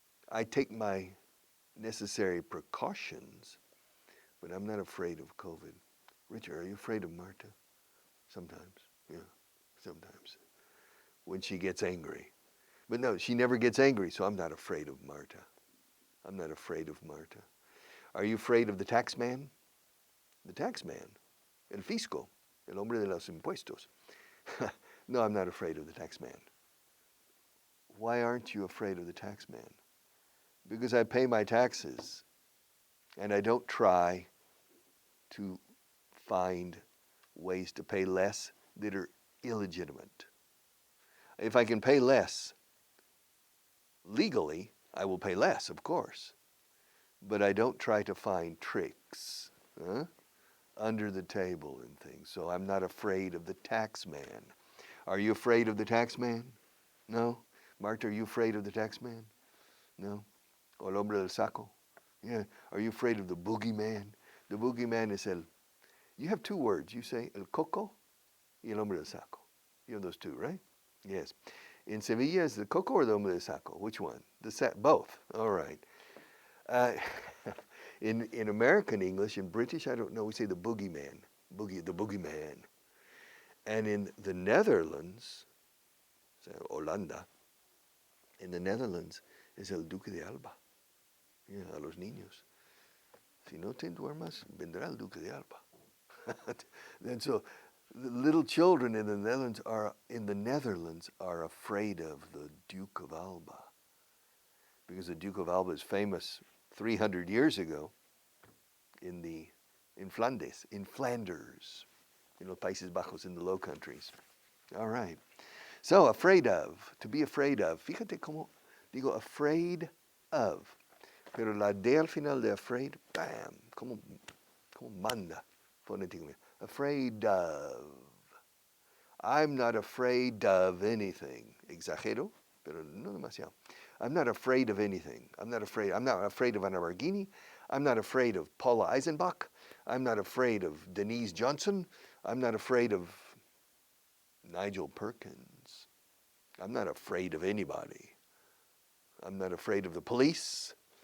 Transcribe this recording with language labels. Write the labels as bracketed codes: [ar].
[en] I take my necessary precautions, but I'm not afraid of COVID. Richard, are you afraid of Marta? Sometimes, yeah, sometimes. When she gets angry. But no, she never gets angry, so I'm not afraid of Marta. I'm not afraid of Marta. Are you afraid of the tax man? The tax man, el fisco, el hombre de los impuestos. No, I'm not afraid of the tax man. Why aren't you afraid of the tax man? Because I pay my taxes and I don't try to find ways to pay less that are illegitimate. If I can pay less legally, I will pay less, of course. But I don't try to find tricks under the table and things. So I'm not afraid of the tax man. Are you afraid of the tax man? No? Marta, are you afraid of the tax man? No? O el hombre del saco? Yeah. Are you afraid of the boogeyman? The boogeyman is you have two words. You say el coco y el hombre del saco. You have those two, right? Yes. In Sevilla, is the coco or the hombre del saco? Which one? Both. All right. In American English, in British, I don't know, we say the boogeyman. The boogeyman. And in the Netherlands, Holanda, in the Netherlands, es el duque de Alba. Yeah, a los niños. [es] Si no te duermas, vendrá el duque de Alba. [en] And so the little children in the Netherlands are afraid of the Duke of Alba. Because the Duke of Alba is famous 300 years ago in Flanders, in los Países Bajos, in the Low Countries. All right. So, afraid of, to be afraid of. [es] Fíjate cómo digo afraid of. Pero la D al final de afraid, bam, como manda fonéticamente. [en] Afraid of. I'm not afraid of anything. [es] Exagero, pero no demasiado. [en] I'm not afraid of anything. I'm not afraid of Ana Barghini. I'm not afraid of Paula Eisenbach. I'm not afraid of Denise Johnson. I'm not afraid of Nigel Perkins. I'm not afraid of anybody. I'm not afraid of the police.